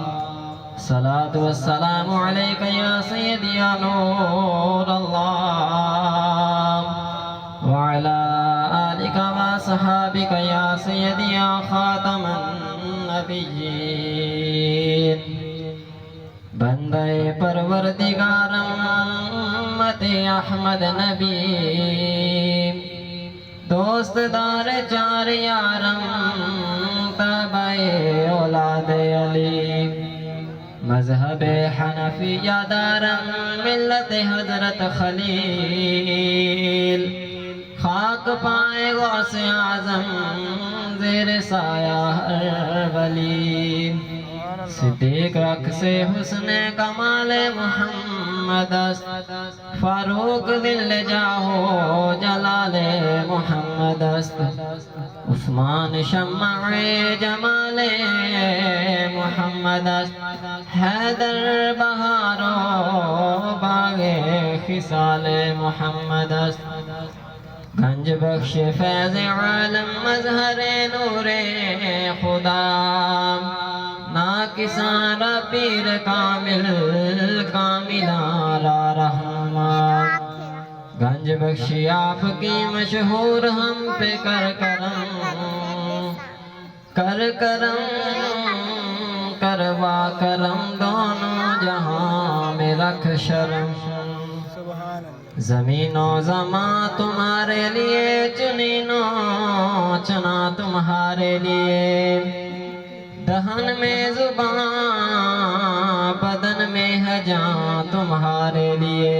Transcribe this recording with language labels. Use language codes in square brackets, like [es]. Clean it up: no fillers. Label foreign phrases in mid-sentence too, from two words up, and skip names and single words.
[ar] الصلاة والسلام عليك يا سيدي يا نور الله وعلى آلك وصحابك يا سيدي يا خاتم النبيين. [fa] بندے پروردگارم امت احمد نبی دوست دار چار یارم تابع اولاد علی مذہب حنفیہ دارم ملت حضرت خلیل خاک پائے غوث اعظم زیر سایہ ہر ولی. صدیق عکس حسن کمال محمد است فاروق دل جاہو جلال محمد است. عثمان شمع جمال محمد است. حیدر بہار و باغ خصال محمد است. گنج بخش فیض عالم مظہر نور خدا ناکسان پیر کامل کاملان را رحمان. [ur] گنج بخشی آپ کی مشہور ہم پہ کر کرم کروا کرم دونوں جہاں میں رکھ شرم. زمین و زمان تمہارے لیے چنینو چنا تمہارے لیے دہن میں زبان بدن میں ہے جان تمہارے لیے.